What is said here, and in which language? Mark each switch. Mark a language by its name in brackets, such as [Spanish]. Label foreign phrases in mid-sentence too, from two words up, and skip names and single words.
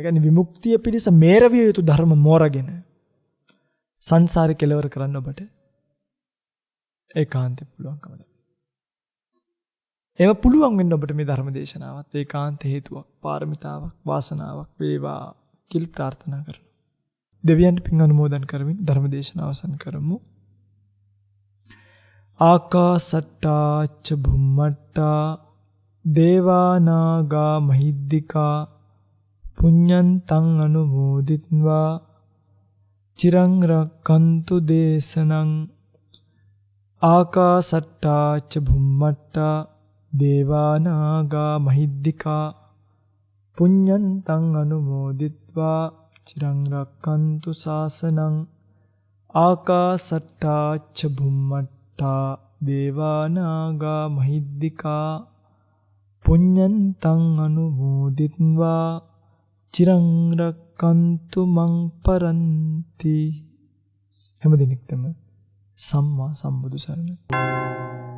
[Sinhala] කියන්නේ විමුක්තිය පිණිස මේරවිය යුතු ධර්ම මෝරගෙන සංසාරේ කෙලවර කරන්න ඔබට ඒකාන්තයෙන් පුළුවන්කම ලැබෙනවා. එහෙම පුළුවන් වෙන්න ඔබට මේ ධර්ම දේශනාවත් ඒකාන්ත හේතුවක්, පාරමිතාවක්, වාසනාවක් වේවා කියලා ප්‍රාර්ථනා කරනවා. දෙවියන්ට පින් අනුමෝදන් කරමින් ධර්ම දේශනාව අවසන් කරමු. [Pali] ආකාසට්ටා ච භුම්මට්ටා දේවානාගා මහිද්దికා පුඤ්ඤන්තං අනුමෝදිත්වා චිරං රක්ඛන්තු දේශනං. ආකාසට්ටා ච භුම්මට්ටා දේවානාගා මහිද්దికා පුඤ්ඤන්තං අනුමෝදිත්වා චිරං රක්ඛන්තු ශාසනං. ආකාසට්ටා ච භුම්මට්ටා දේවානාගා මහිද්దికා පුඤ්ඤන්තං අනුමෝදිත්වා චිරං රක්ඛන්තු මං පරන්ති. [Sinhala] හැම දිනෙකටම සම්මා සම්බුදු සරණයි.